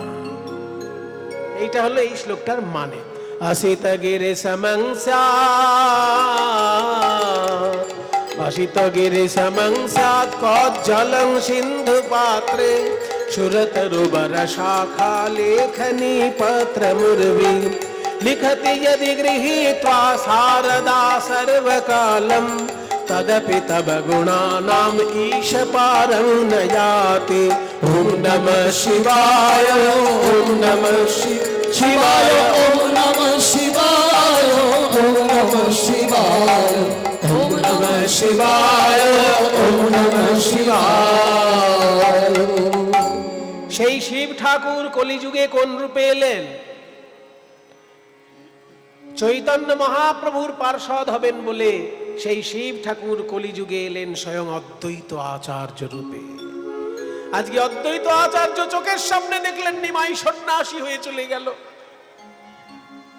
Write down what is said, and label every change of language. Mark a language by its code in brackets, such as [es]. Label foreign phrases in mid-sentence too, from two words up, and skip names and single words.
[bn] এইটা হলো এই শ্লোকটার মানে। [sa] অসিত গিরে সমংস্যাৎ, অসিত গিরে সমংস্যাৎ কজ্জলং সিন্ধু পাত্রে সুরতরুবর শাখা লেখনী পত্র মুর্वी लिखति यदि गृहीत्वा शारदा सर्वकालं तदपि तव गुणानाम् ईश पारं न याति। ॐ नमः शिवाय ॐ नमः शिवाय ॐ नमः शिवाय ॐ नमः शिवाय ॐ नमः शिवाय ॐ नमः शिवाय। [bn] সেই শিব ঠাকুর কলিযুগে কোন রূপে এলেন? চৈতন্য মহাপ্রভুর পার্ষদ হবেন বলে সেই শিব ঠাকুর কলিযুগে এলেন স্বয়ং অদ্বৈত আচার্য রূপে। আজকে অদ্বৈত আচার্য চোখের সামনে দেখলেন নিমাই সন্ন্যাসী হয়ে চলে গেল।